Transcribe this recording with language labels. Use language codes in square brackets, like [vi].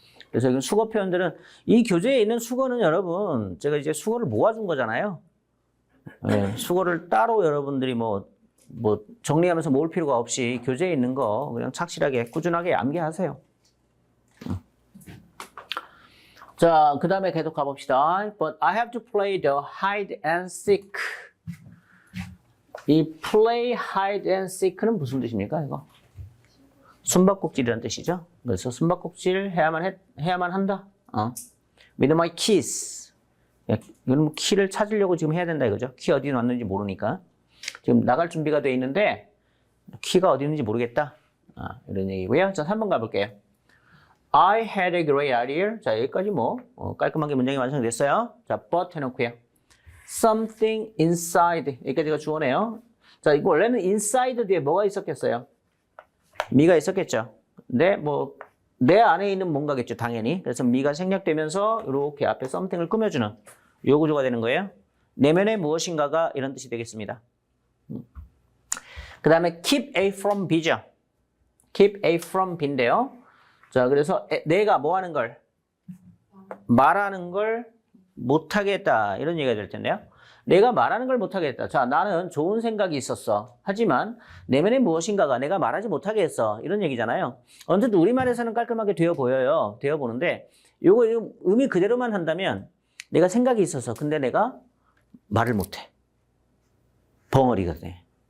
[ko] 그래서 이건 수거 표현들은 이 교재에 있는 수거는 여러분 제가 이제 수거를 모아준 거잖아요. 수거를 따로 여러분들이 뭐 정리하면서 모을 필요가 없이 교재에 있는 거 그냥 착실하게 꾸준하게 암기하세요. 자, 그 다음에 계속 가봅시다. [en] But I have to play the hide and seek. [ko] 이 [en] play hide and seek [ko] 는 무슨 뜻입니까, 이거? 숨바꼭질이라는 뜻이죠. 그래서 숨바꼭질 해야만 한다. [en] With my keys. [ko] 이건 뭐 키를 찾으려고 지금 해야 된다 이거죠. 키 어디 놨는지 모르니까. 지금 나갈 준비가 돼 있는데 키가 어디 있는지 모르겠다. 이런 얘기고요. 자, 3번 가볼게요. [en] I had a great idea. [ko] 자, 여기까지 뭐 깔끔하게 문장이 완성됐어요. 자, but 해놓고요. [en] Something inside. [ko] 여기까지가 주어네요. 자, 이거 원래는 inside 뒤에 뭐가 있었겠어요? 미가 있었겠죠. 근데 뭐 내 안에 있는 뭔가겠죠, 당연히. 그래서 미가 생략되면서 이렇게 앞에 something을 꾸며주는 요 구조가 되는 거예요. 내면의 무엇인가가 이런 뜻이 되겠습니다. 그 다음에 [en] keep A from B죠. keep A from B인데요. [ko] 자, 그래서 내가 뭐 하는 걸? 말하는 걸 못하겠다. 이런 얘기가 될 텐데요. 내가 말하는 걸 못하겠다. 자, 나는 좋은 생각이 있었어. 하지만 내면에 무엇인가가 내가 말하지 못하게 했어. 이런 얘기잖아요. 언제든 우리말에서는 깔끔하게 되어 보여요. 되어 보는데 요거 의미 그대로만 한다면 내가 생각이 있어서 근데 내가 말을 못해. 벙어리가 돼.